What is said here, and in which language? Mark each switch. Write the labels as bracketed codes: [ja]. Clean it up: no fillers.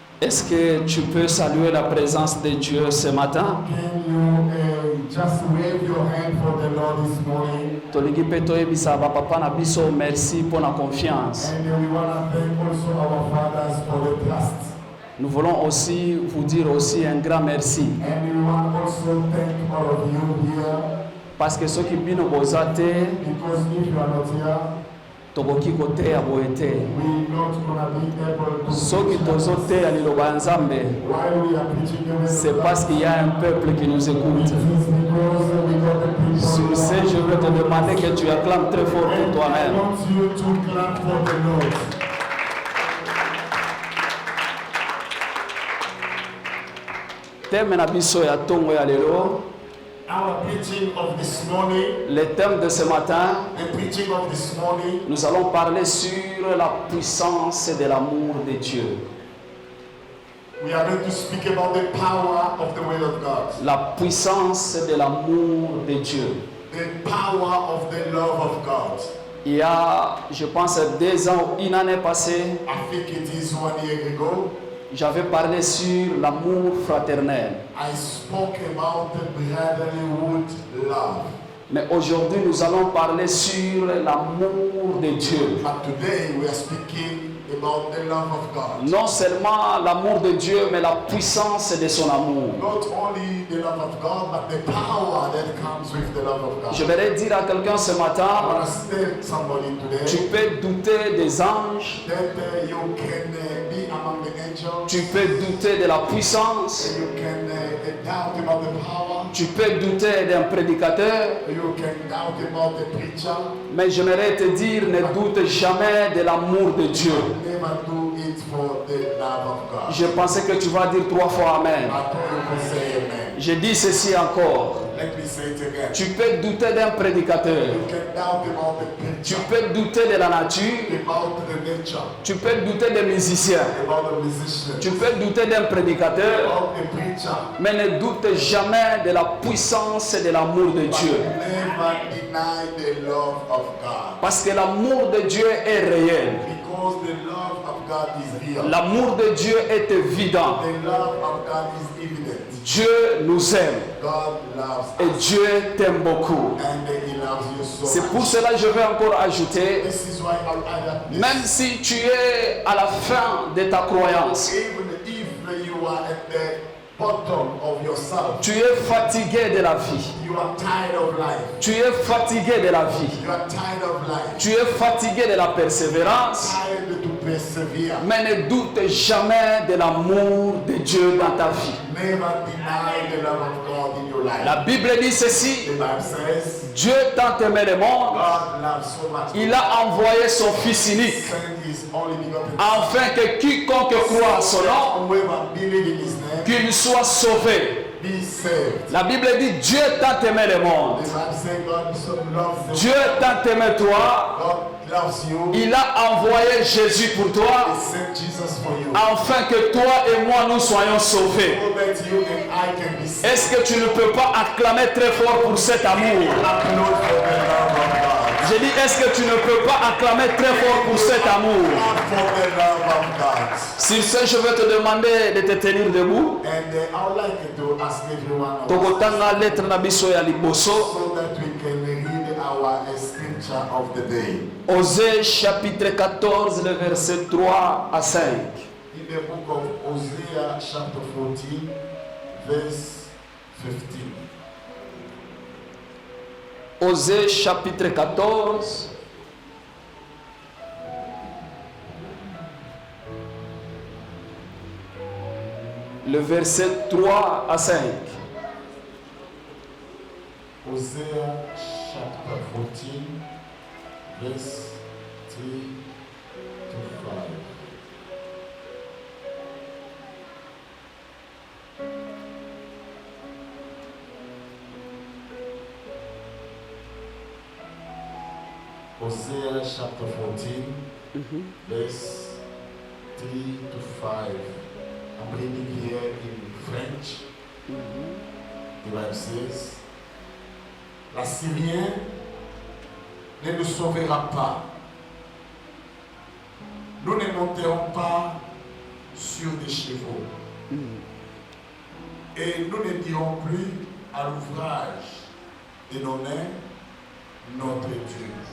[fr] Est-ce que tu peux saluer la présence de Dieu ce matin? [en] Can you just wave your hand for the Lord this morning? [ln] Tolingi pe toyebisa papa na biso [fr] merci pour la confiance. [en] And we want to thank also our fathers for the trust. [fr] Nous voulons aussi vous dire aussi un grand merci. [en] And we want also thank all of you here. [fr] Parce que ceux qui [ln] bino bozate, [en] Because if you are not here, [ln] tokoki kote ya boete. [en] we're not going to be able to. [fr] Ceux qui [ln] tozote ya liloba nzambe, [en] While we are preaching the word [fr] c'est [en] of God, [fr] parce qu'il y a un peuple qui nous [en] it [fr] écoute. [en] is because we got the people. [fr] Sur ce, je veux te demander que tu acclames très fort pour [en] And I [fr] toi-même. [en] want you to clap for the Lord. [ln] Thème na biso ya tongo ya lelo. [en] Our preaching of this morning, [fr] Le thème de ce matin, [en] the preaching of this morning, [fr] nous allons parler sur la puissance de l'amour de Dieu. [en] we are going to speak about the power of the word of God. [fr] La puissance de l'amour de Dieu. [en] The power of the love of God. [fr] Il y a, je pense, 2 ans, une année passée, [en] I think it is 1 year ago, [fr] j'avais parlé sur l'amour fraternel. [en] I spoke about the brotherlyhood love. [fr] Mais aujourd'hui, nous allons parler sur l'amour de Dieu. [en] But today we are speaking about the love of God. [fr] Non seulement l'amour de Dieu, mais la puissance de son amour. [en] Not only the love of God, but the power that comes with the love of God. [fr] Je voudrais dire à quelqu'un ce [en] I [fr] matin, [en] want to tell somebody [fr] tu [en] today [fr] peux douter des anges, [en] that you can be among the angels. [fr] tu peux douter de la puissance, [en] You can doubt about the power. [fr] tu peux douter d'un prédicateur, [en] You can doubt about the preacher. [fr] mais j'aimerais te dire, ne doute jamais de l'amour de Dieu. [en] Never do it for the love of God. [fr] Je pensais que tu vas dire 3 fois Amen. [en] I thought you could say amen. [fr] Je dis ceci encore. [en] Let me say it again. [fr] Tu peux douter d'un prédicateur. [en] You can doubt about the [fr] Tu [en] preacher, [fr] peux douter de la nature. [en] about the nature, [fr] Tu peux douter des musiciens. [en] about the musician, [fr] Tu peux douter d'un prédicateur. [en] about the preacher. [fr] Mais ne doute jamais de la puissance et de l'amour de [en] But [fr] Dieu. [en] never deny the love of God. [fr] Parce que l'amour de Dieu est réel. [en] Because the love of God is real. [fr] L'amour de Dieu est évident. [en] The love of God is evident. [fr] Dieu nous aime. [en] God loves [fr] Et [en] us. [fr] Dieu t'aime beaucoup. [en] And He loves you so [fr] C'est pour [en] much. [fr] cela que je vais encore ajouter, [en] This is why I'll add this. [fr] même si tu es à la fin de ta croyance, [en] Even if you are at the bottom of yourself, [fr] tu es fatigué de la vie. [en] you are tired of life. [fr] Tu es fatigué de la vie. [en] You are tired of life. [fr] Tu es fatigué de la persévérance. [en] Tired to persevere. [fr] Mais ne doute jamais de l'amour de Dieu dans ta vie. [en] Never deny the love of God in your life. [fr] La Bible dit ceci, [en] The Bible says, [fr] Dieu tant aimé le monde, [en] God loves so much. [fr] il a envoyé son Fils unique, [en] Sent His only begotten [fr] afin que quiconque croit en son nom, [en] whoever believe in His name, [fr] qu'il soit sauvé. [en] be saved. [fr] La Bible dit, Dieu tant aimé le monde. [en] The Bible says God so loves the [fr] Dieu tant aimé toi, [en] God loves you. [fr] il a envoyé Jésus pour toi, [en] He sent Jesus for you. [fr] afin que toi et moi nous soyons sauvés. [en] So that you and I can be saved. [fr] Est-ce que tu ne peux pas acclamer très fort pour cet amour? [en] Applaud for the love of God. [fr] J'ai dit, est-ce que tu ne peux pas acclamer très fort pour cet amour? [en] Applaud for the love of God. [fr] Sur ce, je vais te demander de te tenir debout. [en] And I would like to ask everyone of us [ln] Tokotanga lettre na biso ya liboso. [en] so that we can read our scripture of the day. [fr] Osée chapitre 14, le verset 3 à 5. [en] In the book of Hosea chapter 14, verse 15. [fr] Osée chapitre 14, le verset 3 à 5. [en] Hosea chapter 14, verse 3 to 5. Hosea chapter 14, verse 3 to 5. I'm reading here in French. The Bible says, [fr] l'Assyrien ne nous sauvera pas. Nous ne monterons pas sur des chevaux. Et nous ne dirons plus à l'ouvrage de nos mains notre Dieu.